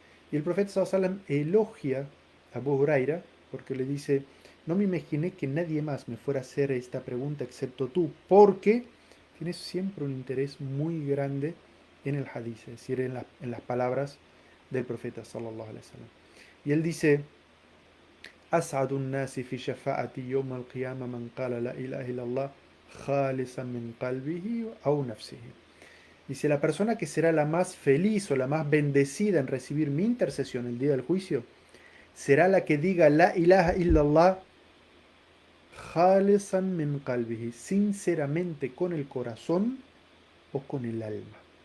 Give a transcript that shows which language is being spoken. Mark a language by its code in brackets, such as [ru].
[es] Y el profeta sallallahu alaihi wasallam elogia a Abu Huraira porque le dice, no me imaginé que nadie más me fuera a hacer esta pregunta excepto tú, porque tienes siempre un interés muy grande en el hadith, es decir, en las palabras del profeta sallallahu alaihi wasallam. Y él dice, [ar] أسعد الناس في شفاعتي يوم القيامة من قال لا إله إلا الله خالصا من قلبه أو نفسه. [es] Dice, la persona que será la más feliz o la más bendecida en recibir mi intercesión el día del juicio será la que diga [ar] la ilaha illallah khalisan min qalbihi, [es] sinceramente con el corazón o con el alma.